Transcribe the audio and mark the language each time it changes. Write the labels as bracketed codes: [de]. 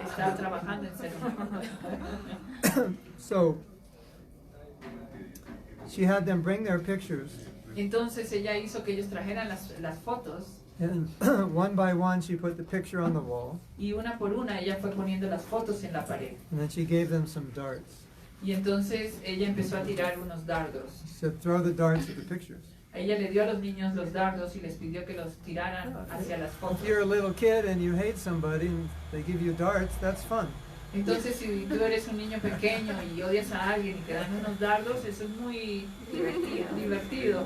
[es] Está trabajando en ser humano. [en] So she had them bring their pictures, [es] Entonces ella hizo que ellos trajeran las fotos [en] and one by one she put the picture on the wall, [es] y una por una ella fue poniendo las fotos en la pared. [en] and then she gave them some darts. [es] Y entonces ella empezó a tirar unos dardos. [en] She said, throw the darts at the pictures. [es] Ella le dio a los niños los dardos y les pidió que los tiraran hacia las fotos. [en] If you're a little kid and you hate somebody and they give you darts, that's fun. [es] Entonces, si tú eres un niño pequeño y odias a alguien y te dan unos dardos, eso es muy divertido.